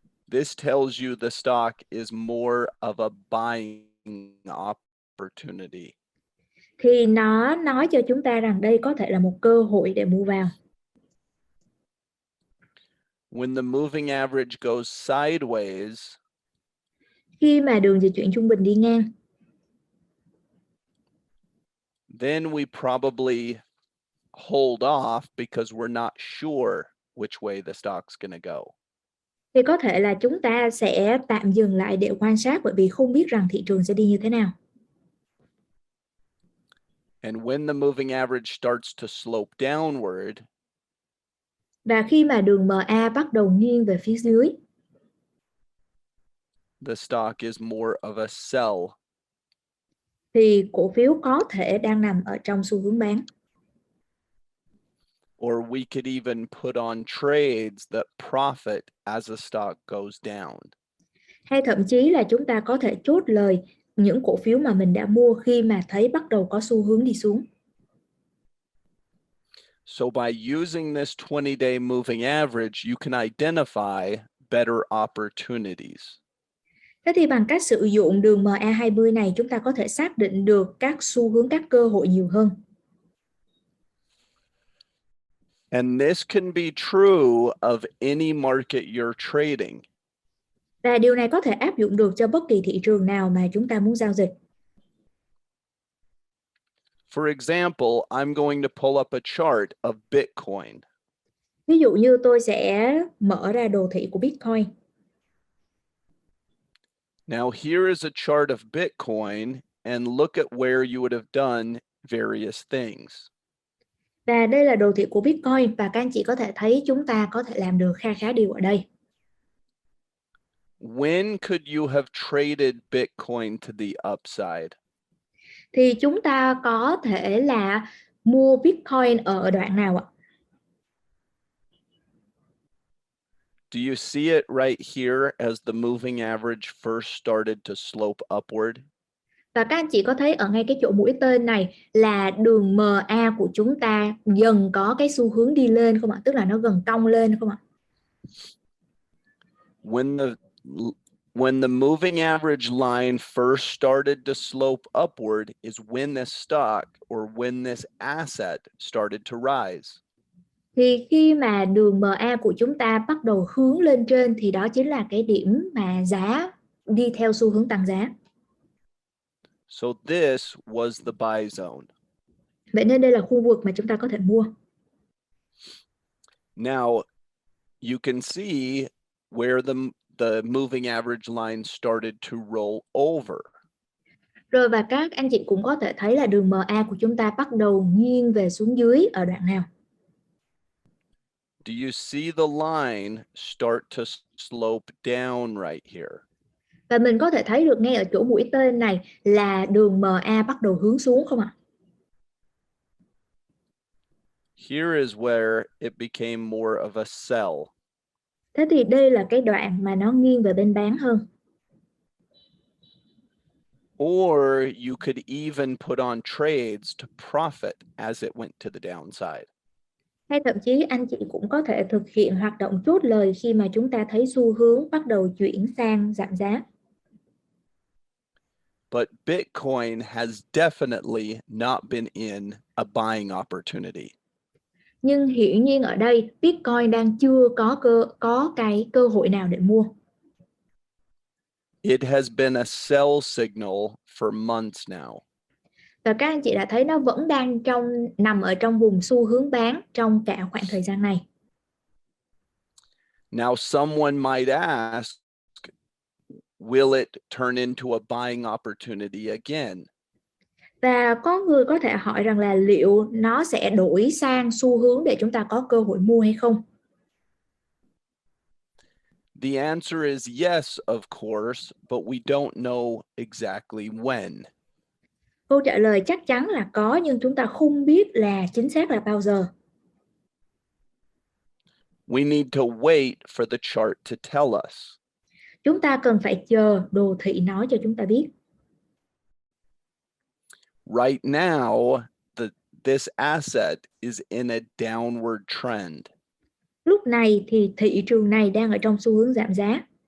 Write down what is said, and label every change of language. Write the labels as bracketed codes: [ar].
[en] this tells you the stock is more of a buying opportunity. [vi] thì nó nói cho chúng ta rằng đây có thể là một cơ hội để mua vào. [en] When the moving average goes sideways, [vi] khi mà đường dịch chuyển trung bình đi ngang, [en] then we probably hold off because we're not sure which way the stock's going to go. [vi] Thì có thể là chúng ta sẽ tạm dừng lại để quan sát bởi vì không biết rằng thị trường sẽ đi như thế nào. [en] And when the moving average starts to slope downward, [vi] Và khi mà đường MA bắt đầu nghiêng về phía dưới [en] the stock is more of a sell. [vi] thì cổ phiếu có thể đang nằm ở trong xu hướng bán. [en] Or we could even put on trades that profit as a stock goes down. [vi] Hay thậm chí là chúng ta có thể chốt lời những cổ phiếu mà mình đã mua khi mà thấy bắt đầu có xu hướng đi xuống. [en] So by using this 20-day moving average, you can identify better opportunities. [vi] Thế thì bằng cách sử dụng đường MA20 này chúng ta có thể xác định được các xu hướng, các cơ hội nhiều hơn. [en] And this can be true of any market you're trading. [vi] Và điều này có thể áp dụng được cho bất kỳ thị trường nào mà chúng ta muốn giao dịch. [en] For example, I'm going to pull up a chart of Bitcoin. [vi] Ví dụ như tôi sẽ mở ra đồ thị của Bitcoin. [en] Now here is a chart of Bitcoin and look at where you would have done various things. [vi] Và đây là đồ thị của Bitcoin và các anh chị có thể thấy chúng ta có thể làm được khá điều ở đây. [en] When could you have traded Bitcoin to the upside? [vi] Thì chúng ta có thể là mua Bitcoin ở đoạn nào ạ? [en] Do you see it right here as the moving average first started to slope upward? [vi] Và các anh chị có thấy ở ngay cái chỗ mũi tên này là đường MA của chúng ta dần có cái xu hướng đi lên không ạ? Tức là nó gần cong lên không ạ? [en] When the moving average line first started to slope upward is when this stock or when this asset started to rise. [vi] Thì khi mà đường MA của chúng ta bắt đầu hướng lên trên thì đó chính là cái điểm mà giá đi theo xu hướng tăng giá. [en] So this was the buy zone. [vi] Vậy nên đây là khu vực mà chúng ta có thể mua. [en] Now you can see where the moving average line started to roll over. [vi] Rồi và các anh chị cũng có thể thấy là đường MA của chúng ta bắt đầu nghiêng về xuống dưới ở đoạn nào? [en] Do you see the line start to slope down right here? [vi] Và mình có thể thấy được ngay ở chỗ mũi tên này là đường MA bắt đầu hướng xuống không ạ? [en] Here is where it became more of a sell. [vi] Thế thì đây là cái đoạn mà nó nghiêng về bên bán hơn. [en] Or you could even put on trades to profit as it went to the downside. [vi] Hay thậm chí anh chị cũng có thể thực hiện hoạt động chốt lời khi mà chúng ta thấy xu hướng bắt đầu chuyển sang giảm giá. [en] But Bitcoin has definitely not been in a buying opportunity. [vi] Nhưng hiển nhiên ở đây Bitcoin đang chưa có cái cơ hội nào để mua. [en] It has been a sell signal for months now. [vi] Và các anh chị đã thấy nó vẫn đang nằm ở trong vùng xu hướng bán trong cả khoảng thời gian này. [en] Now someone might ask, will it turn into a buying opportunity again? [vi] Và có người có thể hỏi rằng là liệu nó sẽ đổi sang xu hướng để chúng ta có cơ hội mua hay không? [en] The answer is yes, of course, but we don't know exactly when. [vi] Câu trả lời chắc chắn là có nhưng chúng ta không biết là chính xác là bao giờ. [en] We need to wait for the chart to tell us. [vi] Chúng ta cần phải chờ đồ thị nói cho chúng ta biết. [en] Right now, this asset is in a downward trend. [vi] Lúc này thì thị trường này đang ở trong xu hướng giảm giá.